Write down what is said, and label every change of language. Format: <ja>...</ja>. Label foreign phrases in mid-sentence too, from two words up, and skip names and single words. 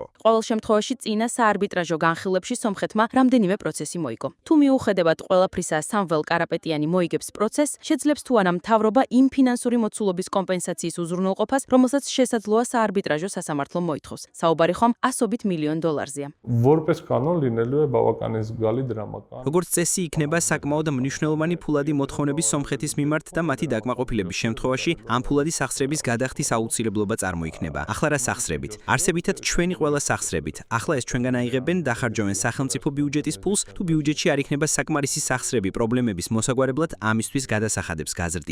<ka>ყოველ შემთხვევაში წინა საარბიტრაჟო განხილვებში სომხეთმა რამდენიმე პროცესი მოიგო. თუ მიუხედავად ყველაფრისა სამվել კარაპეტიანი მოიგებს პროცესს, შეძლებს თუ არა მთავრობა იმ ფინანსური მოცულობის კომპენსაციის უზრუნველყოფას, რომელსაც შესაძლოა საარბიტრაჟო სასამართლომ მოითხოვს. საუბარი ხომ $100 მილიონ დოლარზეა.</ka> <hy>Որպես կանոն լինելու է բավականին զգալի դրամական.</hy> <ka>როგორც წესი იქნება საკმაოდ მნიშვნელოვანი ფულადი მოთხოვნები სომხეთის მიმართ და მათი დაკმაყოფილების შემთხვევაში ამ ფულადი სახსრების გადახდის აუცილებლობა წარმოიქმნება. ახლა რა სახსრებით? არსებითად ჩვენი ყველა სახსრებით. ახლა ეს ჩვენგან აიღებენ, დახარჯავენ სახელმწიფო ბიუჯეტის ფულს, თუ ბიუჯეტში არ იქნება საკმარისი სახსრები პრობლემების მოსაგვარებლად, ამისთვის გადასახადებს გაზრდია.</ka>